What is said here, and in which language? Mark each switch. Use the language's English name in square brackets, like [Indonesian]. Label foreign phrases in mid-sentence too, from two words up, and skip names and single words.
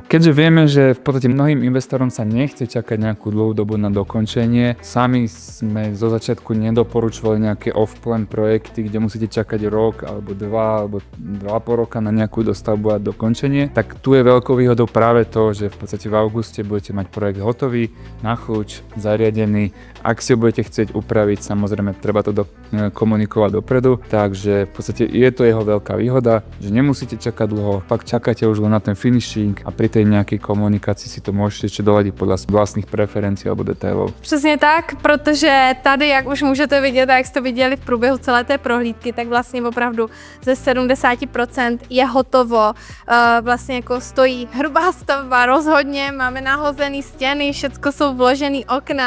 [Slovak] Keďže vieme, že v podstate mnohým investorom sa nechce čakať nejakú dlhú dobu na dokončenie, sami sme zo začiatku nedoporučovali nejaké off-plan projekty, kde musíte čakať rok alebo 2 alebo 2,5 roka na nejakú dostavbu a dokončenie, tak tu je veľkou výhodou práve to, že v podstate v auguste budete mať projekt hotový, na chuť, zariadený. Ak si ho budete chcieť upraviť, samozrejme treba to komunikovať dopredu, takže v podstate je to jeho veľká výhoda, že nemusíte čakať dlho, pak čakáte už len na ten finishing a pri tej nejakej komunikaci si to môžete ešte doladiť podľa vlastných preferencí alebo detailů. [Czech] Přesně tak, protože tady, jak už můžete vidět a jak jste viděli v průběhu celé té prohlídky, tak vlastně opravdu ze 70% je hotovo. Vlastně jako stojí hrubá stavba, rozhodně, máme nahozený stěny, všecko jsou vložený okna.